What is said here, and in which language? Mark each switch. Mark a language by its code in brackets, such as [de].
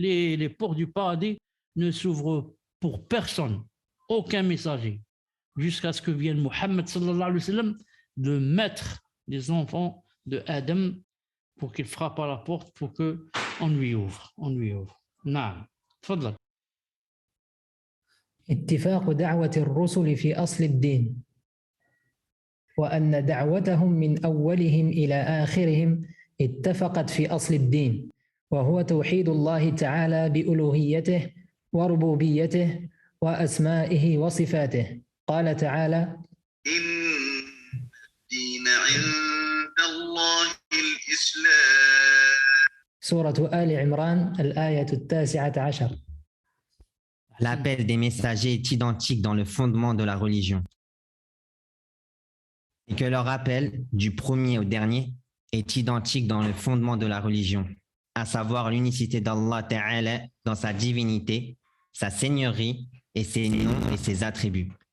[fr] Les portes du paradis ne s'ouvrent pour personne, aucun messager, jusqu'à ce que vienne Mohammed [ar] sallallahu alayhi wa sallam, [fr] le maître des enfants de Adam, pour qu'il frappe à la porte pour qu'on lui ouvre. On lui ouvre. [ar] Naam. Tfadlal. اتفاق دعوة الرسل في أصل الدين وأن دعوتهم من أولهم إلى آخرهم اتفقت في أصل الدين وهو توحيد الله تعالى بألوهيته وربوبيته وأسمائه وصفاته. قال تعالى: إن الدين عند الله الإسلام. سورة آل عمران الآية 19. [fr] L'appel des messagers est identique dans le fondement de la religion. Et que leur appel, du premier au dernier, est identique dans le fondement de la religion, à savoir l'unicité d'Allah Ta'ala dans sa divinité, sa seigneurie et ses noms et ses attributs.